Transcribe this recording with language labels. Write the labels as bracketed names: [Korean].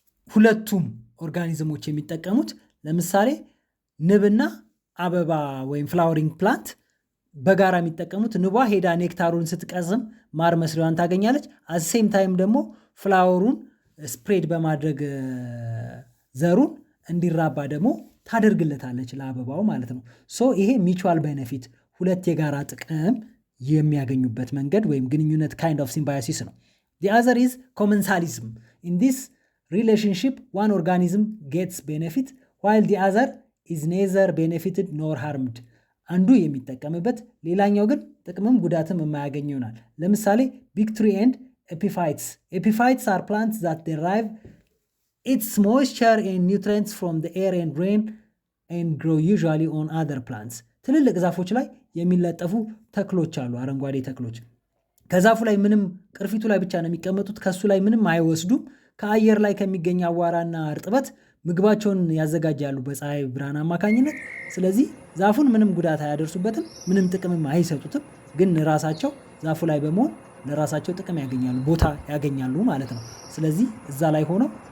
[Amharic] ሁለቱም ኦርጋኒዝሞች የሚጠቀሙት ለምሳሌ ንብና አበባ ወይም ፍላወሪንግ ፕላንት በጋራ የሚጠቀሙት፣ ንቧ ሄዳ ኔክታሩን ስትቀዝም ማር መስሪዋን ታገኛለች። [English] አሴም ታይም [Amharic] ደግሞ ፍላወሩን ስፕሬድ በማድረግ ዘሩን እንዲራባ ደግሞ ታደርግለታለች ለአበባው ማለት ነው። ሶ ይሄ ሚቹዋል ቤኔፊት፣ ሁለት የጋራ ጥቅም የሚያገኙበት መንገድ ወይም ግንኙነት [English] ካይንድ ኦፍ ሲምባዮሲስ [Amharic] ነው። [English] The other is commensalism. In this relationship, one organism gets benefit while the other is neither benefited nor harmed. [Amharic] አንዱ የሚጠቀምበት ሌላኛው ግን ጥቅምም ጉዳትም የማያገኝ ይሆናል። ለምሳሌ [English] ቢግ ትሪ ኤንድ ኤፒፋይትስ። ኤፒፋይትስ are plants that derive its moisture and nutrients from the air and rain and grow usually on other plants. [Amharic] ትልልቅ ዛፎች ላይ የሚለጠፉ ተክሎች አሉ፣ አረንጓዴ ተክሎች። ከዛፉ ላይ ምንም ቅርፊቱ ላይ ብቻ ነው የሚቀመጡት፣ ከሱ ላይ ምንም አይወስዱም። ከአየር ላይ ከሚገኝ አዋራና እርጥበት ምግባቸውን ያዘጋጃሉ በፀሐይ ብርሃን አማካኝነት። ስለዚህ ዛፉን ምንም ጉዳት አያደርሱበትም፣ ምንም ጥቅምም አይሰጡትም። ግን ራሳቸው ዛፉ ላይ በመሆን ለራሳቸው ጥቅም ያገኛሉ፣ ቦታ ያገኛሉ ማለት ነው። ስለዚህ እዛ ላይ ሆነው